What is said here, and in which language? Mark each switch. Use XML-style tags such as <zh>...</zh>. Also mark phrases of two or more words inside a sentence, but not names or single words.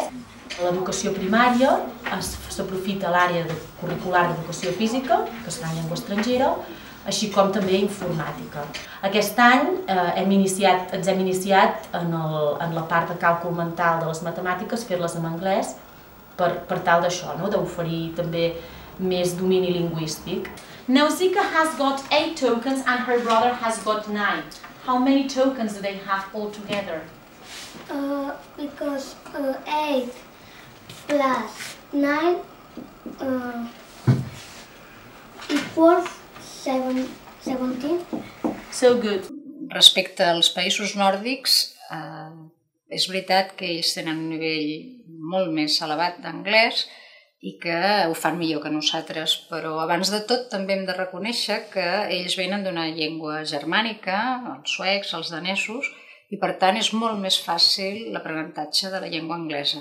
<ca>A l'educació primària s'aprofita l'àrea curricular d'educació física, que serà en llengua estrangera, així com també informàtica. Aquest any ens hem iniciat en la part de càlcul mental de les matemàtiques, fer-les en anglès, per tal d'això, d'oferir també més domini lingüístic.</ca> <en>Nausicaa has got 8 tokens and her brother has got 9. How many tokens do they have altogether? Because 8 plus 9 equals 17. So good.</en> <ca>Respecte als països nòrdics, és veritat que ells tenen un nivell molt més elevat d'anglès i que ho fan millor que nosaltres, però abans de tot també hem de reconèixer que ells venen d'una llengua germànica, els suecs, els danesos, i per tant és molt més fàcil l'aprenentatge de la llengua anglesa.</ca>